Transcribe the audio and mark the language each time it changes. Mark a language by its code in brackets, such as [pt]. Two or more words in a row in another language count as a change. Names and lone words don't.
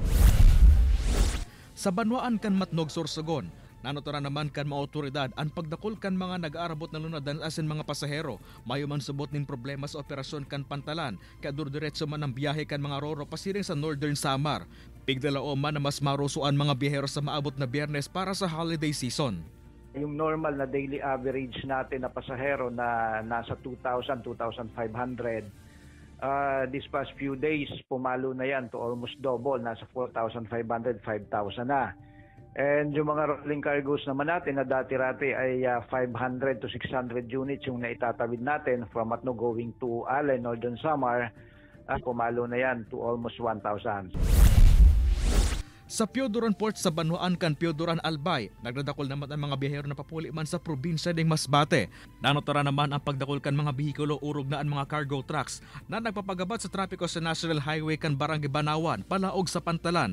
[bik] Sa Banwaan kan Matnog, Sorsogon, nanotoran naman kan mga otoridad ang pagdakol kan mga nag-aarabot na lunadan asin mga pasahero. Mayo man subot nin problema sa operasyon kan pantalan, kaya durdiretso man ang biyahe kan mga roro pasiring sa Northern Samar. Pigdalao man na mas marusuan mga biyahero sa maabot na Biyernes para sa [en] holiday season. [tl] Yung normal na [en] daily average [tl] natin na pasahero na nasa 2,000, 2,500. [en] This past few days, [tl] pumalo na yan [en] to almost double. [tl] Nasa 4,500, 5,000 na. And yung mga [en] rolling cargoes [tl] naman natin na dati-rati ay [en] 500 to 600 units [tl] yung naitatawid natin [en] from Matnog going to Allen, [tl] Northern Samar. Pumalo na yan [en] to almost 1,000. [bik] Sa Piodoran Port sa Banwaan kan Piodoran Albay, nagdadakol naman ang mga biyahero na papuli man sa probinsya ng Masbate. Nanotara naman ang pagdakol kan mga bihikulo urog na ang mga [en] cargo trucks [bik] na nagpapagabat sa trapiko sa National Highway kan Barangay Banawan, palaog sa pantalan.